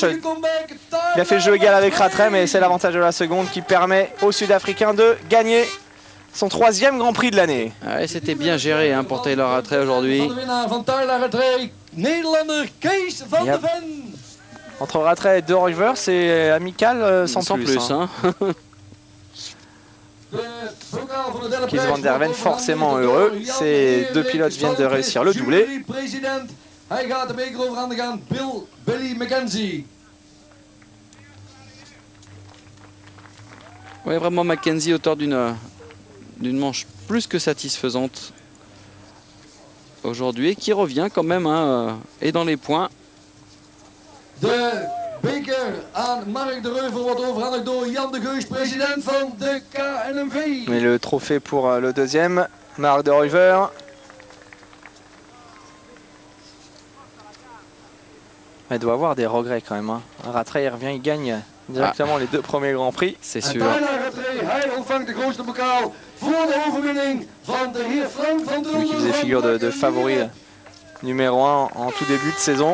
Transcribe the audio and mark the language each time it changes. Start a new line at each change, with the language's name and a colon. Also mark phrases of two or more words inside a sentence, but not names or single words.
French: Il a fait jeu égal avec Rattray, mais c'est l'avantage de la seconde qui permet aux Sud-Africains de gagner son troisième Grand Prix de l'année. Ouais, c'était bien géré hein, pour Taylor Rattray aujourd'hui. Entre Rattray et De Ruyver, c'est amical sans plus. Hein. Kees van der Ven forcément heureux. Ces deux pilotes viennent de réussir le doublé. Oui, vraiment Mackenzie auteur d'une manche plus que satisfaisante aujourd'hui et qui revient quand même hein, et dans les points.
Dutch: De beker aan Mark de Reuver wordt overhandigd door Jan de Geus, president van de KNMV.
French: Mais le trophée pour le deuxième, Mark de Ruyver. Il doit avoir des regrets quand même. Hein. Rattray il revient, il gagne directement les deux premiers Grands Prix. C'est sûr. Lui qui faisait figure de favori numéro 1 en tout début de saison.